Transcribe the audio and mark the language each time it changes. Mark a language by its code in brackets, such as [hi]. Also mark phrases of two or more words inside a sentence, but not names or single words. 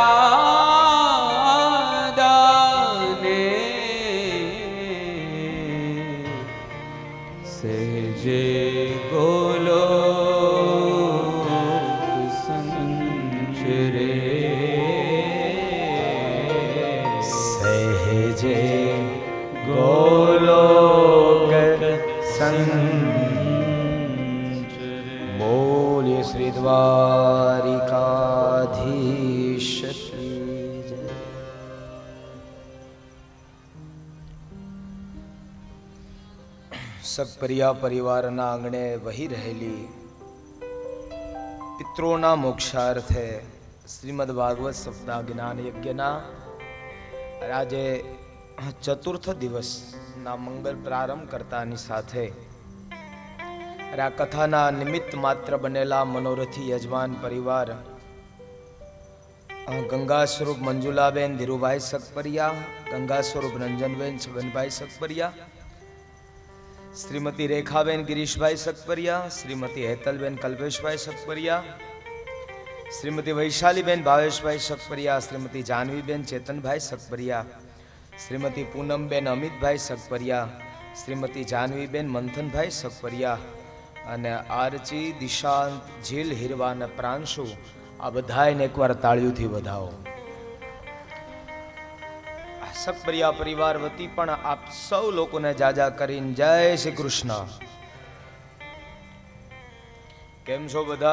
[sa] सहजे गोलोक संचरे सहजे गोलोक संचरे। [hi] बोलिए श्री द्वारिकाधीश की जय। [gu] સગપરિયા પરિવારના આંગણે વહી રહેલી પિતૃઓના મોક્ષાર્થે શ્રીમદ ભાગવત સપ્તાહ જ્ઞાન યજ્ઞના આજે ચતુર્થ દિવસના મંગલ પ્રારંભ કરતાની સાથે આ કથાના નિમિત્ત માત્ર બનેલા મનોરથી યજમાન પરિવાર ગંગા સ્વરૂપ મંજુલાબેન ધીરુભાઈ સગપરિયા, ગંગા સ્વરૂપ રંજનબેન છગનભાઈ સગપરિયા, श्रीमती रेखाबेन गिरीशभाई सगपरिया, श्रीमती हेतलबेन कल्पेशभाई सगपरिया, श्रीमती वैशालीबेन भावेशभाई सगपरिया, श्रीमती जानवीबेन चेतनभाई सगपरिया, श्रीमती पूनमबेन अमितभाई सगपरिया, श्रीमती जानवीबेन मंथनभाई सगपरिया અને આરચી દિશાંત જીલ હીરવા અને પ્રાંશુ આ બધાને એકવાર તાળીઓથી વધાવો। સગપરિયા પરિવાર વતી પણ આપ સૌ લોકોને જાજા કરીને જય શ્રી કૃષ્ણ। કેમ છો બધા?